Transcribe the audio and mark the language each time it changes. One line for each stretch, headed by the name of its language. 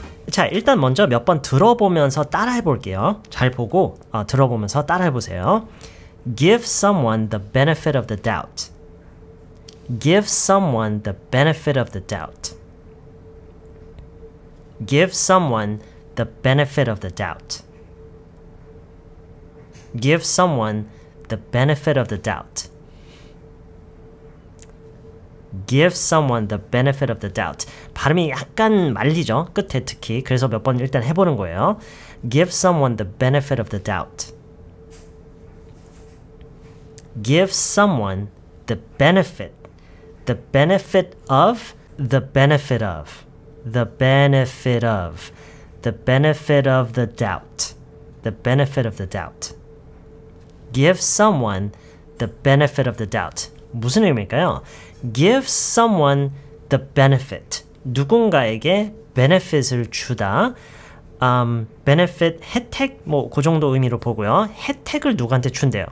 Korean: 자, 일단 먼저 몇 번 들어보면서 따라해 볼게요. 잘 보고 들어보면서 따라해 보세요.
English: Give someone the benefit of the doubt. Give someone the benefit of the doubt. Give someone the benefit of the doubt. Give someone the benefit of the doubt. Give someone the benefit of the doubt.
Korean: 발음이 약간 말리죠. 끝에 특히. 그래서 몇 번 일단 해보는 거예요.
English: Give someone the benefit of the doubt. Give someone the benefit. The benefit of. The benefit of. The benefit of. The benefit of the doubt. The benefit of the doubt. Give someone the benefit of the doubt.
Korean: 무슨 의미일까요?
English: Give someone the benefit.
Korean: 누군가에게 benefit을 주다. benefit, 혜택, 뭐 그 정도 의미로 보고요. 혜택을 누구한테 준대요.